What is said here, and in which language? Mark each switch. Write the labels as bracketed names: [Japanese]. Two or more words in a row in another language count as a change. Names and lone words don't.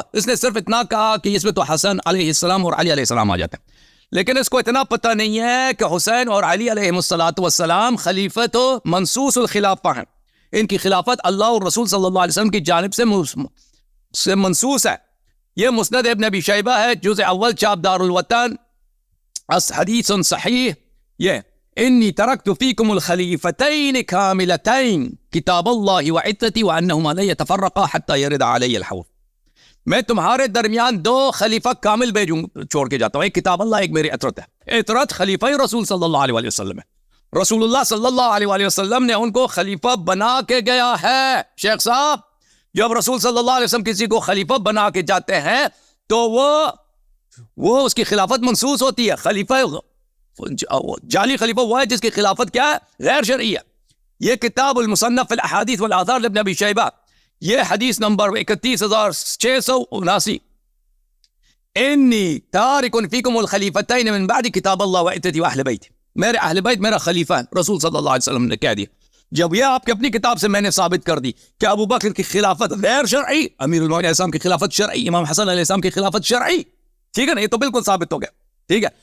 [Urdu] اس نے صرف اتنا کہا کہ اس میں تو حسن علیہ السلام اور علی علیہ السلام آ جاتے ہیں, لیکن اس کو اتنا پتہ نہیں ہے کہ حسین اور علی علیہ السلام خلیفت و منصوص الخلافہ ہیں. ان کی خلافت اللہ اور رسول صلی اللہ علیہ وسلم کی جانب سے منصوص ہے. یہ مسند ابن ابی شیبہ ہے, جزء اول, چاپ دار الوطن, حدیث صحیح. [Arabic] یہ انی ترکت فیکم الخلیفتین کاملتین کتاب اللہ وعترتی وانہما لا یتفرقا حتی یرد علی الحوض. [Urdu] میں تمہارے درمیان 2 خلیفہ کامل چھوڑ کے جاتا ہوں, ایک کتاب اللہ, ایک میری عطرت ہے. عطرت خلیفہ رسول صلی اللہ علیہ وسلم ہے. رسول اللہ صلی اللہ علیہ وسلم نے ان کو خلیفہ بنا کے گیا ہے. شیخ صاحب, جب رسول صلی اللہ علیہ وسلم کسی کو خلیفہ بنا کے جاتے ہیں تو وہ اس کی خلافت منصوص ہوتی ہے. خلیفہ جعلی خلیفہ وہ ہے جس کی خلافت کیا ہے؟ غیر شرعی ہے. یہ کتاب المصنف الاحادیث والآثار لابن ابی شیبہ, یہ حدیث نمبر 31679. [Arabic] انی تارک فیکم الخلیفتین من بعد کتاب اللہ وعترتی واہل بیت. [Urdu] میرے اہل بیت میرا خلیفہ ہے, رسول صلی اللہ علیہ وسلم نے کہہ دیا. جب یہ آپ کی اپنی کتاب سے میں نے ثابت کر دی کہ ابو بکر کی خلافت غیر شرعی, امیر المومنین علیہ السلام کی خلافت شرعی, امام حسن علیہ السلام کی خلافت شرعی, ٹھیک ہے نا, یہ تو بالکل ثابت ہو گیا, ٹھیک ہے.